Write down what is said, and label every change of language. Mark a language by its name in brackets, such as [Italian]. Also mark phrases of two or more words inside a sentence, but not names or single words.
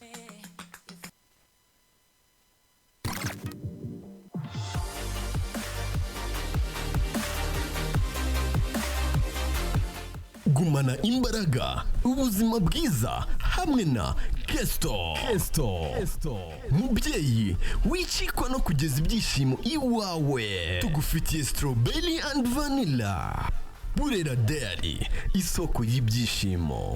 [Kinyarwanda] Gumana imbaraga ubuzima bwiza hamwe na Kesto. Mubyeyi wicikwa no kugeza ibyishimo iwawe, tugufitiye [English] strawberry and vanilla. [Kinyarwanda] Burera Dairy, isoko y'ibyishimo.